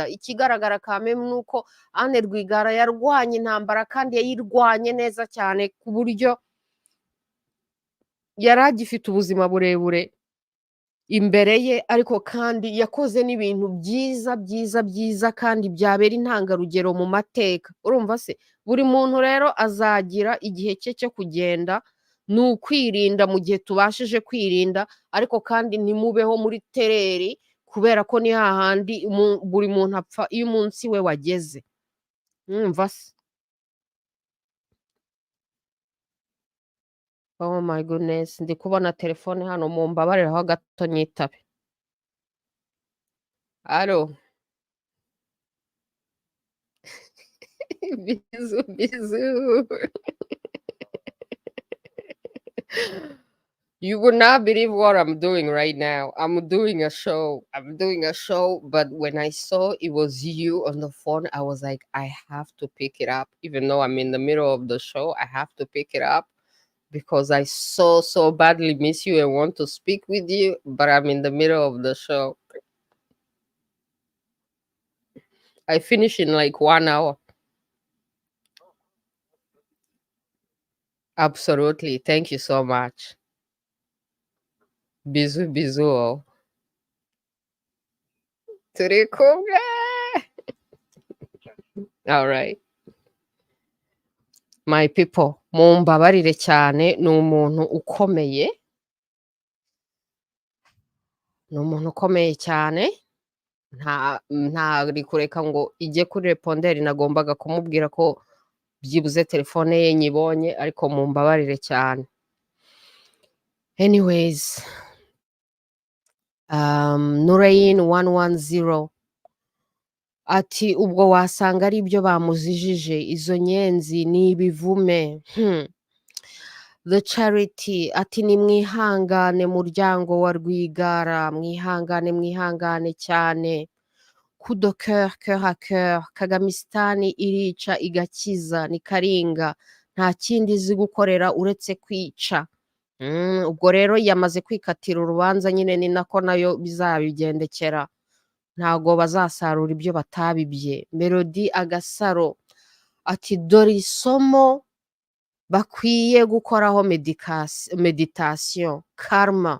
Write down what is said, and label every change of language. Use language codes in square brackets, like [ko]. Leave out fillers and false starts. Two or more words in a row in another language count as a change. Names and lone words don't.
[rw] Ikigaragara kame nuko Anne Rwigara yarwanye intambara kandi yayirwanye neza cyane ku buryo yari agifite ubuzima burebure imbere ye, ariko kandi yakoze n'ibintu byiza kandi byabera intangarugero mu mateka, urumva se. Buri muntu rero azagira igihe cye cyo kugenda, ni ukwirinda mu gihe tubashije kwirinda, ariko kandi ntimubeho muri tereri, kubera ko ni hahandi buri muntu apfa iyo umunsi we wageze, urumva se. [en] Oh my goodness, [rw] ndi kubona telefone hano, mumbabariraho gato nyitabe. Alo. Bizu. [en] You would not believe what I'm doing right now. I'm doing a show, but when I saw it was you on the phone, I was like, I have to pick it up. Even though I'm in the middle of the show, I have to pick it up because I so badly miss you and want to speak with you, but I'm in the middle of the show. I finish in like 1 hour. Absolutely. Thank you so much. Bizu. [rw] Turi kumwe. [en] All right. My people, [rw] mumbabarire cyane, ni umuntu ukomeye. Ni umuntu ukomeye cyane. Nta rikureka ngo ijye kuri reponderi, nagombaga kumubwira ko byibuze telefone ye nyibonye, ariko mumbabarire cyane. Anyways, Nurain 110 ati ubwo wasanga ari byo bamuzijije, izo nyenzi ni ibivume. The Charity ati ni mwihangane muryango wa Rwigara, mwihangane cyane. [fr] Coup de cœur à cœur, [rw] Kagamistan irica igakiza, ni karinga, nta kindi izi gukorera uretse kwica. Ubwo rero yamaze kwikatira urubanza nyine, ni nako nayo bizabigendekera, ntago bazasarura ibyo batabibye. Melody Agasaro ati dore isomo bakwiye gukoraho meditation, karma.